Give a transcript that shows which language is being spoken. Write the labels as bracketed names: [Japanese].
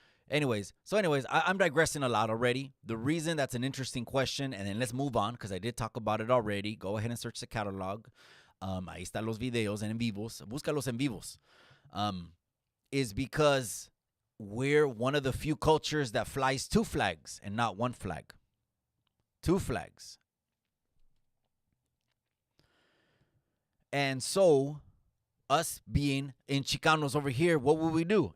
[English] Anyways, I'm digressing a lot already. The reason that's an interesting question, and then let's move on because I did talk about it already. Go ahead and search the catalog. [Spanish] Ahí están los videos en vivos. Búscalos en vivos. [English] Is because we're one of the few cultures that flies 2 flags and not 1 flag. 2 flags. And so us being in Chicanos over here, what would we do?